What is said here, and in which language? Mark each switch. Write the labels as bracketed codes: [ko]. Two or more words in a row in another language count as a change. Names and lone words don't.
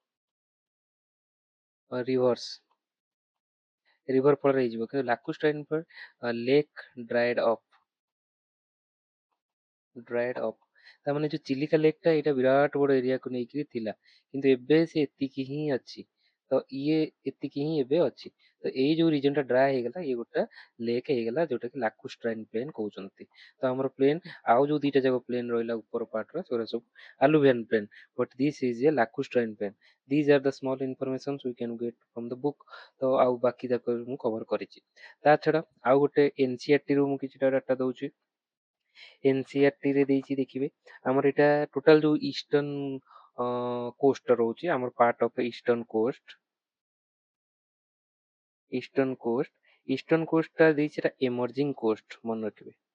[en] rivers river [or] ଫଳରେ ହେଇଯିବ କିନ୍ତୁ [en] lacustrine lake dried up [or] ତାମାନେ ଯୋଉ ଚିଲିକା ଲେକ୍ ଟା ଏଇଟା ବିରାଟ ବଡ ଏରିଆକୁ ନେଇକିରି ଥିଲା କିନ୍ତୁ ଏବେ ସେ ଏତିକି ହିଁ ଅଛି ତ ଇଏ ଏତିକି ହିଁ ଏବେ ଅଛି ତ ଏଇ ଯୋଉ ରିଜନ ଟା ଡ୍ରାଏ ହେଇଗଲା ଇଏ ଗୋଟେ ଲେକ୍ ହେଇଗଲା ଯୋଉଟା କି [en] lacustrine plain [or] କହୁଛନ୍ତି ତ ଆମର ପ୍ଲେନ୍ ଆଉ ଯୋଉ ଦିଟା ଯାକ ପ୍ଲେନ୍ ରହିଲା ଉପର ପାର୍ଟର ସେଗୁରା ସବୁ [en] alluvial plain but this is a lacustrine plain these are the small informations we can get from the book [or] ତ ଆଉ ବାକି ଯାକ ମୁଁ କଭର କରିଛି ତା ଛଡା ଆଉ ଗୋଟେ ଏନସିଆରଟି ରୁ ମୁଁ କିଛିଟା ଡାଟା ଦଉଛି ଏନସିଆରଟି ରେ ଦେଇଛି ଦେଖିବେ ଆମର ଏଇଟା ଟୋଟାଲ ଯୋଉ [en] eastern coast [or] ରହୁଛି ଆମର [en] part of eastern coast [or] ଟା ଦେଇଛି ସେଟା [en] emerging coast [or] ମନେ ରଖିବେ